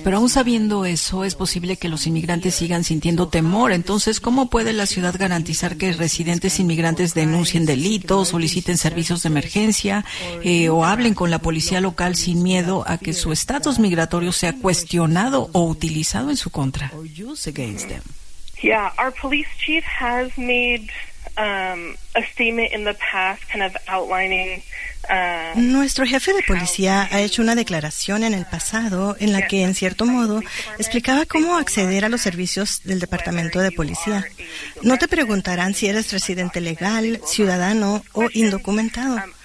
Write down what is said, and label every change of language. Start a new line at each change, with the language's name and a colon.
Spanish: Pero aún sabiendo eso, es posible que los inmigrantes sigan sintiendo temor. Entonces, ¿cómo puede la ciudad garantizar que residentes inmigrantes denuncien delitos, soliciten servicios de emergencia, o hablen con la policía local sin miedo a que su estatus migratorio sea cuestionado o utilizado en su contra?
English: Yeah, our police chief has made a statement in the past kind of outlining
Spanish: Nuestro jefe de policía ha hecho una declaración en el pasado en la que, en cierto modo, explicaba cómo acceder a los servicios del Departamento de Policía. No te preguntarán si eres residente legal, ciudadano o indocumentado.